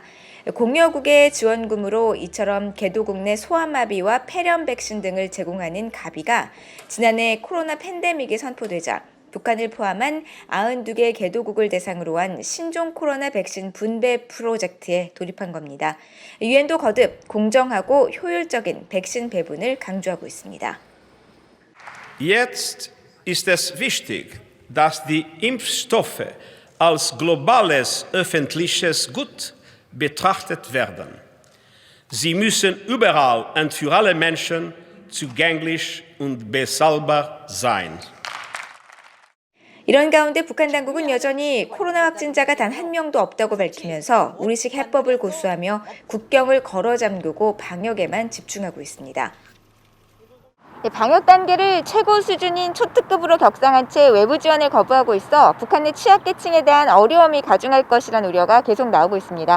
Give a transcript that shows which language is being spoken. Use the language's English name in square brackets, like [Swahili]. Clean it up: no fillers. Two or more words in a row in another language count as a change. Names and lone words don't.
[Korean] 공여국의 지원금으로 이처럼 개도국 내 소아마비와 폐렴 백신 등을 제공하는 가비가 지난해 코로나 팬데믹이 선포되자 북한을 포함한 92개 개도국을 대상으로 한 신종 코로나 백신 분배 프로젝트에 돌입한 겁니다. 유엔도 거듭 공정하고 효율적인 백신 배분을 강조하고 있습니다. [German] Jetzt ist es wichtig, dass die Impfstoffe als globales öffentliches Gut betrachtet werden. Sie müssen überall und für alle Menschen zugänglich und bezahlbar sein. [Korean] 이런 가운데 북한 당국은 여전히 코로나 확진자가 단 한 명도 없다고 밝히면서 우리식 해법을 고수하며 국경을 걸어 잠그고 방역에만 집중하고 있습니다. 방역 단계를 최고 수준인 초특급으로 격상한 채 외부 지원을 거부하고 있어 북한의 취약계층에 대한 어려움이 가중할 것이라는 우려가 계속 나오고 있습니다.